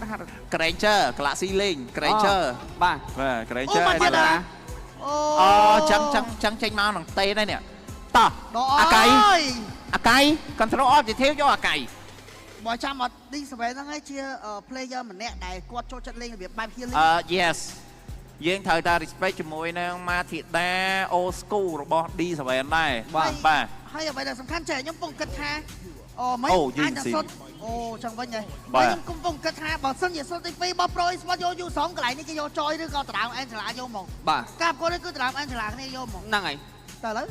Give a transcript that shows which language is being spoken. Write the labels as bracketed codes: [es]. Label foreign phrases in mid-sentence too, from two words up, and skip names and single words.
[km] Granger Galaxy លេង Granger បាទ Granger អូ ចឹងចេញមកនឹងតេនហើយនេះតោះ ដល់ អាកៃ អើយ អាកៃ [en] control objective [km] យកអាកៃ បើចាំអត់ D7 ហ្នឹងឯងជា player ម្នាក់ដែលគាត់ចូលចិត្តលេងរបៀបបែប healing yes យើងត្រូវតែ respect ជាមួយនឹង Mathilda [en] old school [km] របស់ D7 ដែរបាទ ហើយអ្វីដែលសំខាន់ចេះខ្ញុំកំពុងគិតថាមិនអាចទៅសុទ្ធអូចឹងវិញហ៎ខ្ញុំកំពុងគិតថាបើសិនជាសុទ្ធទី2របស់ Pro Sport យក U2 កន្លែងនេះគេយកចយឬក៏តារាង Angela យកមក បាទ ការប្រកួតនេះគឺតារាង Angela គ្នាយកមក ហ្នឹងហើយ តែឥឡូវ